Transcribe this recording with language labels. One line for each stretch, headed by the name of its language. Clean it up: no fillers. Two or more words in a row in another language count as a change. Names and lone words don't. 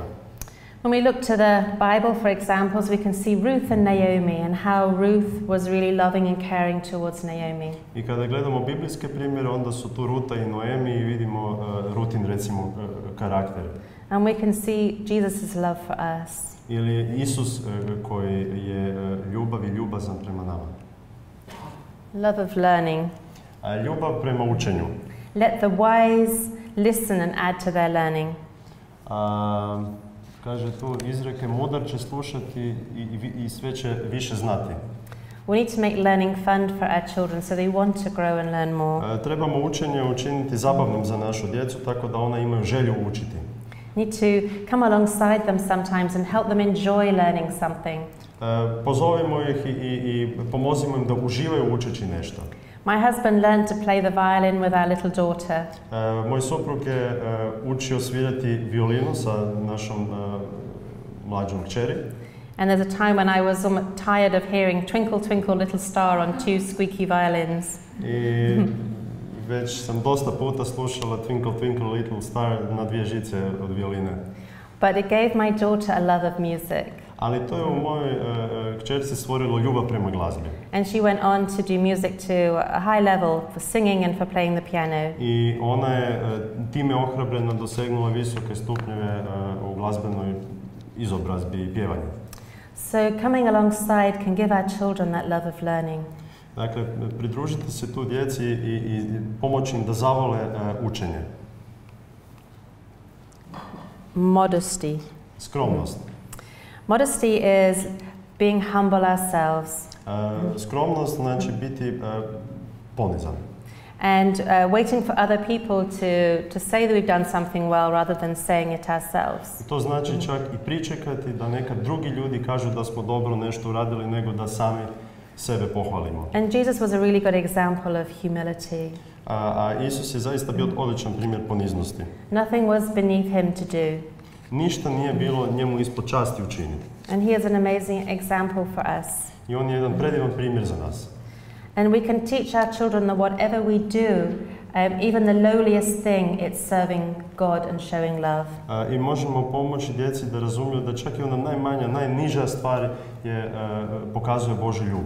English: When we look to the Bible for examples, we can see Ruth and Naomi and how Ruth was really loving and caring towards Naomi.
Croatian: I kada gledamo biblijske primjere, onda su tu Ruta i Noemi i vidimo Rutin, recimo, karakter.
English: And we can see Jesus' love for us.
Croatian: Ili Isus koji je ljubav i ljubazan prema nama.
English: Love of learning.
Croatian: Ljubav prema učenju.
English: Let the wise listen and add to their learning.
Croatian: Kaže tu izreke, mudar će slušati i sve će više znati.
English: We need to make learning fun for our children so they want to grow and learn more.
Croatian: Trebamo učenje učiniti zabavnim za našu djecu tako da ona imaju želju učiti.
English: Need to come alongside them sometimes and help them enjoy learning something.
Croatian: Pozovimo ih i pomozimo im da uživaju učeći nešto.
English: My husband learned to play the violin with our little daughter.
Croatian: Moj suprug je učio svirati violinu sa našom mlađom kćeri.
English: And there's a time when I was tired of hearing Twinkle Twinkle Little Star on 2 squeaky violins.
Croatian: I već sam dosta puta slušala Twinkle Twinkle Little Star na 2 žice od violine.
English: But it gave my daughter a love of music.
Croatian: Ali to je u mojoj kćerci stvorilo ljubav prema glazbi.
English: And she went on to do music to a high level for singing and for playing the piano.
Croatian: I ona je time ohrabrena dosegnula visoke stupnjeve u glazbenoj izobrazbi i pjevanju.
English: So coming alongside can give our children that love of learning.
Croatian: Dakle, pridružiti se tu djeci i pomoći im da zavole učenje.
English: Modesty.
Croatian: Skromnost.
English: Modesty is being humble ourselves.
Croatian: Skromnost znači biti ponizan.
English: And waiting for other people to say that we've done something well rather than saying it ourselves.
Croatian: To znači čak i pričekati da nekad drugi ljudi kažu da smo dobro nešto uradili nego da sami sebe pohvalimo.
English: And Jesus was a really good example of humility.
Croatian: A Isus je zaista bio odličan primjer poniznosti.
English: Nothing was beneath him to do.
Croatian: Ništa nije bilo njemu ispod časti učiniti.
English: And he is an amazing example for us.
Croatian: I on je jedan predivan primjer za nas.
English: And we can teach our children that whatever we do, even the lowliest thing, it's serving God and showing love.
Croatian: I možemo pomoći djeci da razumiju da čak i ona najmanja, najniža stvar pokazuje Božju ljubav.